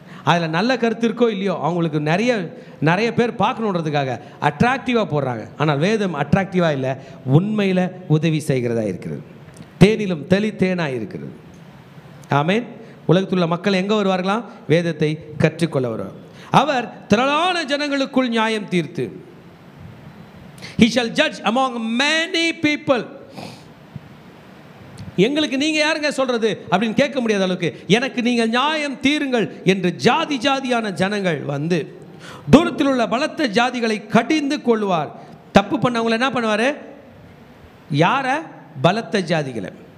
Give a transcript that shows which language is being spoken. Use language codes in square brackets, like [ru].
[ta] அதில் நல்ல கருத்து இருக்கோ இல்லையோ, அவங்களுக்கு நிறைய பேர் பார்க்கணுன்றதுக்காக அட்ராக்டிவாக போடுறாங்க. ஆனால் வேதம் அட்ராக்டிவாக இல்லை, உண்மையில் உதவி செய்கிறதா இருக்கிறது, தேனிலும் தேனாக இருக்கிறது. ஆமேன். உலகத்துள்ள மக்கள் எங்கே வருவார்களாம்? வேதத்தை கற்றுக்கொள்ள வருவார். அவர் திரளான ஜனங்களுக்குள் நியாயம் தீர்த்து, [en] he shall judge among many people. [ta] எங்களுக்கு நீங்கள் யாருங்க சொல்கிறது அப்படின்னு கேட்க முடியாத அளவுக்கு, எனக்கு நீங்கள் நியாயம் தீருங்கள் என்று ஜாதி ஜாதியான ஜனங்கள் வந்து தூரத்தில் உள்ள பலத்த ஜாதிகளை கடிந்து கொள்வார். தப்பு பண்ணவங்களை என்ன பண்ணுவார்? யாரை? பலத்த ஜாதிகளை.